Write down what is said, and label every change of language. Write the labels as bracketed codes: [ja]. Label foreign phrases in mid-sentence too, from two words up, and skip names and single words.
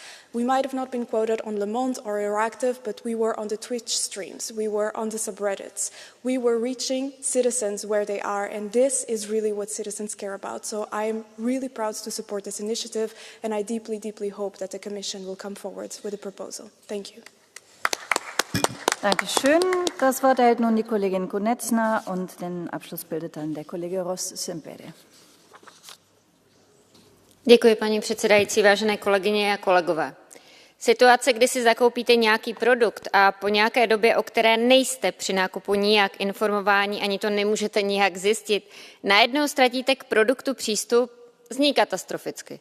[en] We might have not been quoted on Le Monde or Euractiv, but we were on the Twitch streams, we were on the subreddits. We were reaching citizens where they are, and this is really what citizens care about. So I am really proud to support this initiative, and I deeply, deeply hope that the Commission will come forward with a proposal. Thank you. [de] Dankeschön. Das Wort erhält nun die Kollegin Konečná und den Abschluss bildet dann der Kollege Rzońca. [cs] Děkuji, paní předsedající, vážené kolegyně a kolegové. Situace, kdy si zakoupíte nějaký produkt a po nějaké době, o které nejste při nákupu nijak informováni, ani to nemůžete nijak zjistit, najednou ztratíte k produktu přístup, zní katastroficky.